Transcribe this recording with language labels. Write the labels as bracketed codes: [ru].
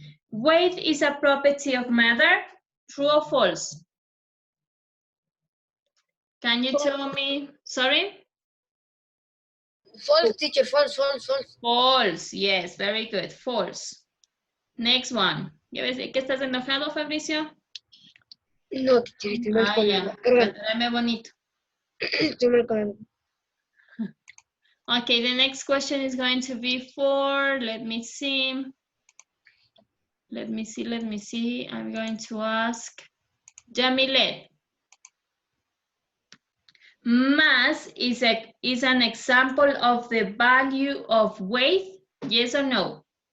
[en] Weight is a property of matter, true or false? Can you tell me, sorry? False, teacher, false. False, yes, very good, false. Next one. [es] ¿Ya ves que estás enojado, Fabricio? No, teacher, estoy mal con ya. Tráeme bonito. Estoy mal con [en] Okay, the next question is going to be for, let me see. I'm going to ask Jamilet. Mass is an example of the value of weight, yes or no?